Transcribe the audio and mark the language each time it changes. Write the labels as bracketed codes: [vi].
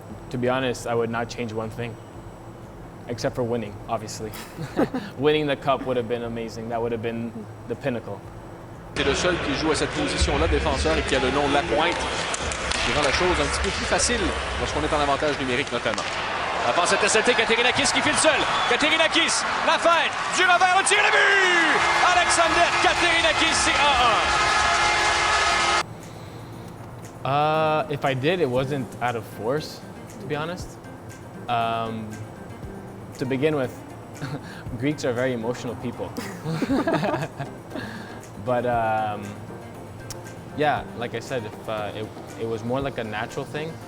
[en] To be honest, I would not change one thing, except for winning, obviously. Winning the cup would have been amazing. That would have been the pinnacle. [fr] C'est le seul qui joue à cette position-là, défenseur, et qui a le nom de Lapointe, qui rend la chose un petit peu plus facile lorsqu'on est en avantage numérique notamment. La passe interceptée, Katerinakis qui file seul. Katerinakis, la feinte, du revers, au tir, le but! Alexander Katerinakis, c'est 1-1. [en] If I did, it wasn't out of force, to be honest. To begin with, Greeks are very emotional people. But yeah, like I said, if it was more like a natural thing.